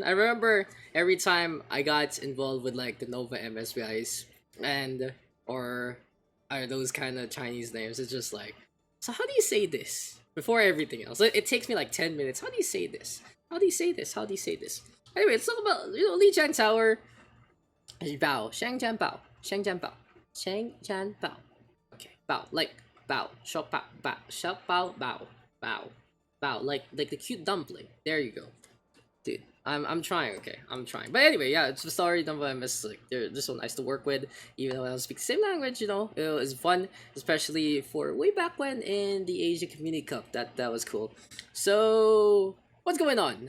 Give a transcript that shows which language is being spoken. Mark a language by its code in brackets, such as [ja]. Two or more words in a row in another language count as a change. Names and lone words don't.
[en] I remember every time I got involved with like the Nova MSBIs and or those kind of Chinese names, it's just like, so how do you say this? Before everything else, it takes me like 10 minutes. How do you say this? How do you say this? How do you say this? Anyway, let's talk about Lijiang Tower. Bao, Shangjian Bao, Shangjian Bao, Shangjian Bao. Okay, Bao like Bao, shop Bao, Bao, shop Bao, Bao, Bao, Bao, like the cute dumpling. There you go, dude. I'm trying. Okay, I'm trying. But anyway, yeah, it's the story. Number MS, like they're so nice to work with. Even though I don't speak the same language, it was fun, especially for way back when in the Asia Community Cup. That was cool. So what's going on?